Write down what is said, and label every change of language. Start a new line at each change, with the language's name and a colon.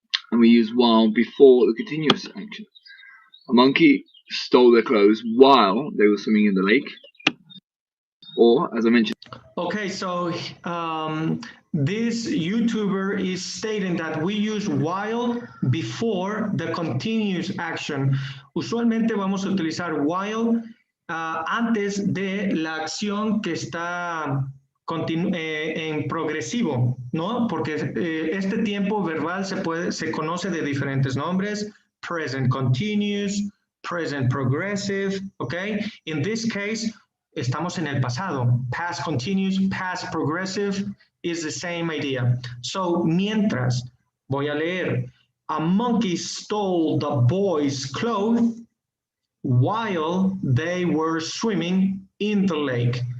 English: And we use while before the continuous action. A monkey stole their clothes while they were swimming in the lake. Or, as I mentioned. Okay, so this YouTuber is stating that we use while before the continuous action.
Spanish: Usualmente vamos a utilizar while antes de la acción que está en progresivo, ¿no? Porque este tiempo verbal se conoce de diferentes nombres:
English: present continuous, present progressive,
Spanish: okay?
English: In this case,
Spanish: estamos en el pasado.
English: Past continuous, past progressive is the same idea. So,
Spanish: mientras, voy a leer,
English: a monkey stole the boys' clothes while they were swimming in the lake.